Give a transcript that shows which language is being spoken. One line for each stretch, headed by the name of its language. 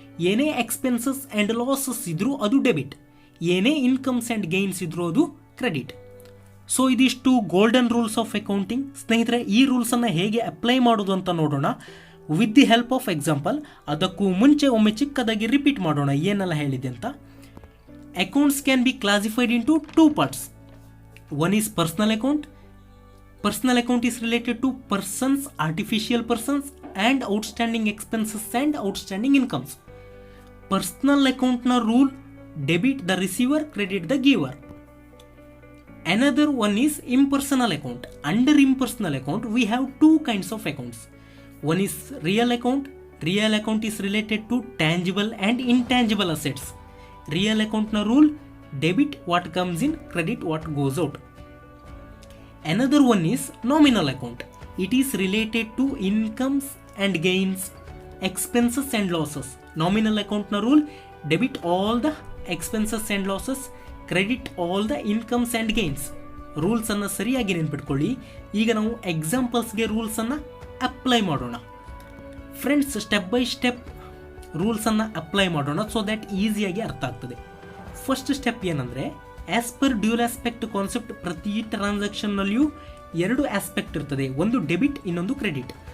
Kannada: ಏನೇ expenses and losses ಇದ್ರೂ ಅದು ಡೆಬಿಟ್, ಏನೇ ಇನ್ಕಮ್ಸ್ ಆ್ಯಂಡ್ ಗೈನ್ಸ್ ಇದ್ರೂ ಅದು ಕ್ರೆಡಿಟ್. ಸೊ ಇದಿಷ್ಟು ಗೋಲ್ಡನ್ ರೂಲ್ಸ್ ಆಫ್ ಅಕೌಂಟಿಂಗ್. ಸ್ನೇಹಿತರೆ, ಈ ರೂಲ್ಸನ್ನು ಹೇಗೆ ಅಪ್ಲೈ ಮಾಡೋದು ಅಂತ ನೋಡೋಣ
English: With the help of example.
Kannada: ಅದಕ್ಕೂ ಮುಂಚೆ ಒಮ್ಮೆ ಚಿಕ್ಕದಾಗಿ ರಿಪೀಟ್ ಮಾಡೋಣ ಏನೆಲ್ಲ ಹೇಳಿದೆ ಅಂತ.
English: Accounts can be classified into 2 parts. One is personal account. Personal account is related to persons, artificial persons, and outstanding expenses and outstanding incomes. Personal account na rule, debit the receiver, credit the giver. Another one is impersonal account. Under impersonal account, we have 2 kinds of accounts. One is real account. Real account is related to tangible and intangible assets. Real account na rule, debit what comes in, credit what goes out. Another one is nominal account. It is related to incomes and gains, expenses and losses. Nominal account na rule, debit all the expenses and losses, credit all the incomes and gains.
Kannada: Rules ಅನ್ನು ಸರಿಯಾಗಿ ನೆನ್ಪಿಟ್ಕೊಳ್ಳಿ. ಈಗ ನಾವು ಎಕ್ಸಾಂಪಲ್ಸ್ಗೆ rules ಅನ್ನು apply ಮಾಡೋಣ. Friends, step by step rules ಅನ್ನು apply ಮಾಡೋಣ so that ಈಸಿಯಾಗಿ ಅರ್ಥ ಆಗ್ತದೆ. ಫಸ್ಟ್ ಸ್ಟೆಪ್ ಏನಂದರೆ,
English: as per dual aspect concept,
Kannada: ಪ್ರತಿ ಟ್ರಾನ್ಸಾಕ್ಷನ್ನಲ್ಲಿಯೂ 2 ಆಸ್ಪೆಕ್ಟ್ ಇರ್ತದೆ, ಒಂದು ಡೆಬಿಟ್, ಇನ್ನೊಂದು ಕ್ರೆಡಿಟ್.